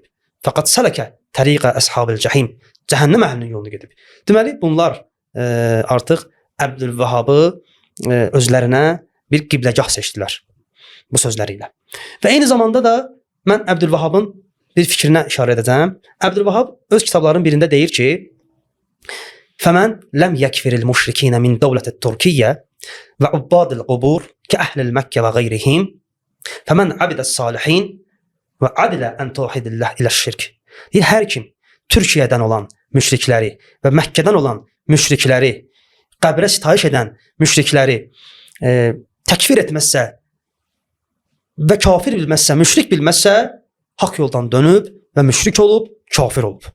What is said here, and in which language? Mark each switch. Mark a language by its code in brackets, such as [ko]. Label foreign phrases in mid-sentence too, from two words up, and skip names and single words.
[az] Fəqat [ar] سلك طريق أصحاب الجحيم. [az] Cəhənnəm əhlinin yoluna gedib. Deməli, bunlar artıq Əbdülvahhabı özlərinə bir qibləgah seçdilər bu sözləri ilə. Və eyni zamanda da mən Əbdülvahhabın bir fikrinə işarə edəcəm. Əbdülvahhab öz kitablarının birində deyir ki, [ar] فَمَنْ لَمْ يَكْفِرِ الْمُشْرِكِينَ مِنْ دَوْلَةِ التُّرْكِيَّةِ وَعُبَّادِ الْقُبُورِ كَأَهْلِ الْمَكَّةِ وَغَيْرِهِمْ فَمَنْ عَبِدَ الصَّالِحِينَ وَعَدِلَ أَنْ تَوْحِدِ اللّٰهِ إِلَى الشِّرْكِ. [az] Deyir, hər kim Türkiyədən olan müşrikləri və Məkkədən olan müşrikləri, qəbrə sitayiş edən müşrikləri təkfir etməzsə və kafir bilməzsə, müşrik bilməzsə, haqq yoldan dönüb və müşrik olub, kafir olub.